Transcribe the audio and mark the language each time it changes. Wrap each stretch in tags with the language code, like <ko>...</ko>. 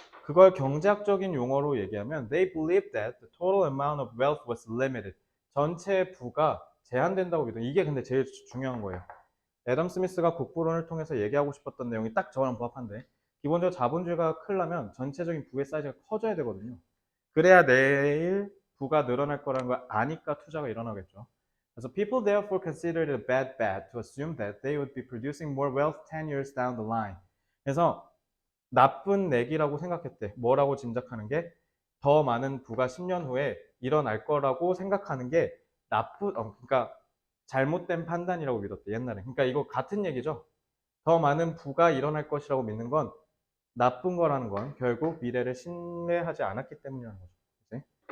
<ko>그걸 경제학적인 용어로 얘기하면</ko> <en>they believed that the total amount of wealth was limited.</en> <ko>전체 부가 제한된다고 믿어. 이게 근데 제일 중요한 거예요. 애덤 스미스가 국부론을 통해서 얘기하고 싶었던 내용이 딱 저랑 부합한데, 기본적으로 자본주의가 크려면 전체적인 부의 사이즈가 커져야 되거든요. 그래야 내일 부가 늘어날 거라는 걸 아니까 투자가 일어나겠죠. 그래서</ko> <en>people therefore considered it a bad bet to assume that they would be producing more wealth 10 years down the line.</en> <ko>그래서 나쁜 내기라고 생각했대. 뭐라고 짐작하는 게 더 많은 부가 10년 후에 일어날 거라고 생각하는 게 그러니까 잘못된 판단이라고 믿었대, 옛날에. 그러니까 이거 같은 얘기죠. 더 많은 부가 일어날 것이라고 믿는 건 나쁜 거라는 건 결국 미래를 신뢰하지 않았기 때문이라는 거죠. 그치?</ko>